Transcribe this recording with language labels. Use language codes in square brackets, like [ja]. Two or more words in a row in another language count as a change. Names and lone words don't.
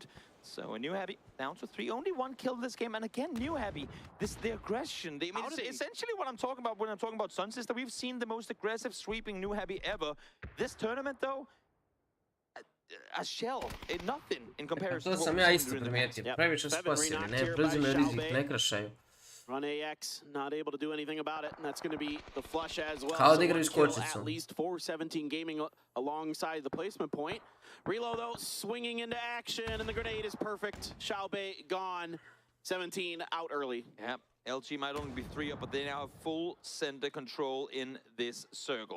[en] So a New Happy down to 3. Only one kill in this game, and again, New Happy. The aggression. I mean, it's essentially what I'm talking about when I'm talking about Sun Sister. We've seen the most aggressive sweeping New Happy ever. This tournament, though, a shell, nothing in comparison. [sr] To sam ja isto primijetio. Previše su pasivni, ne preuzimaju rizik, ne krašaju. [en] RunAX not able to do anything about it, and that's going to be the flush as well. [sr] Kao da igraju s [en] At [sr] kočicom. [en] least 4-17 gaming alongside the placement point. Reload though, swinging into action, and the grenade is perfect. Xiaobei gone. 17 out early. Yep. LG might only be 3 up, but they now have full center control in this circle.